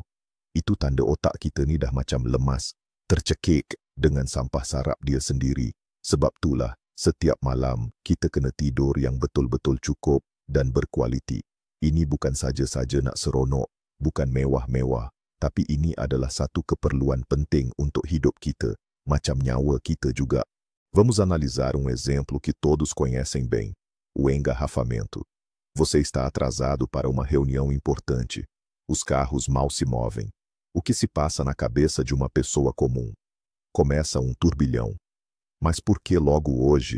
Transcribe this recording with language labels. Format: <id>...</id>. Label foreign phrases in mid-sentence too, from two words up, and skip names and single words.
<ms>Itu tanda otak kita ni dah macam lemas, tercekik dengan sampah sarap dia sendiri. Sebab itulah, setiap malam kita kena tidur yang betul-betul cukup dan berkualiti. Ini bukan saja-saja nak seronok, bukan mewah-mewah, tapi ini adalah satu keperluan penting untuk hidup kita, macam nyawa kita juga.</ms> <pt>Vamos analisar um exemplo que todos conhecem bem, o engarrafamento. Você está atrasado para uma reunião importante. Os carros mal se movem. O que se passa na cabeça de uma pessoa comum? Começa um turbilhão. Mas por que logo hoje?</pt>